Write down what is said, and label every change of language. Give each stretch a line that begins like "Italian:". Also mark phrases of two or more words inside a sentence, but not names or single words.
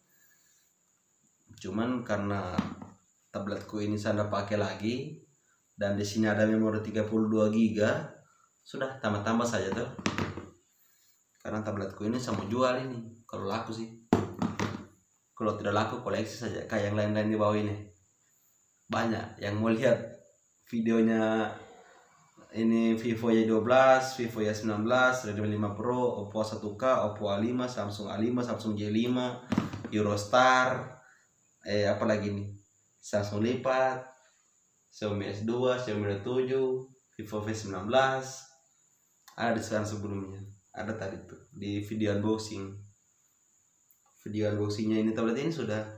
Indonesian: Cuman karena tabletku ini saya pakai lagi dan di sini ada memori 32 GB, sudah tambah-tambah saja tuh. Karena tabletku ini saya mau jual ini, kalau laku sih. Kalau tidak laku koleksi saja kayak yang lain-lain di bawah ini. Banyak yang mau lihat videonya ini, Vivo Y12, Vivo Y19, Redmi 5 Pro, Oppo A1K, Oppo A5, Samsung A5, Samsung J5, Eurostar, apalagi nih, Samsung Lipat, Xiaomi S2, Xiaomi R7, Vivo V19. Ada di sekarang sebelumnya, ada tadi tuh di video unboxing. Video unboxingnya ini tablet ini sudah.